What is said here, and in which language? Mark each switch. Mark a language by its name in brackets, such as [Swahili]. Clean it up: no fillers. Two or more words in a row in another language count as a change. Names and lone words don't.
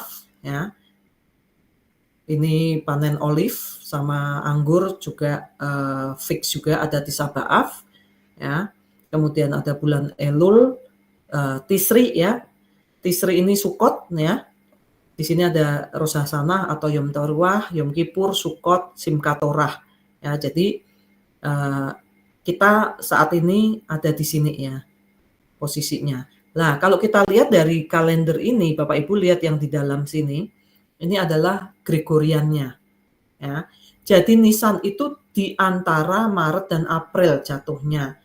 [Indonesian] Ya, ini panen olive sama anggur juga fix juga ada di Sabaav. Ya, kemudian ada bulan Elul, Tisri ya. Tisri ini Sukot ya. Di sini ada Rosh Hashanah atau Yom Teruah, Yom Kippur, Sukot, Simchat Torah. Ya, jadi kita saat ini ada di sini ya posisinya. Nah, kalau kita lihat dari kalender ini, Bapak Ibu lihat yang di dalam sini, ini adalah Gregoriannya. Ya. Jadi Nisan itu di antara Maret dan April jatuhnya.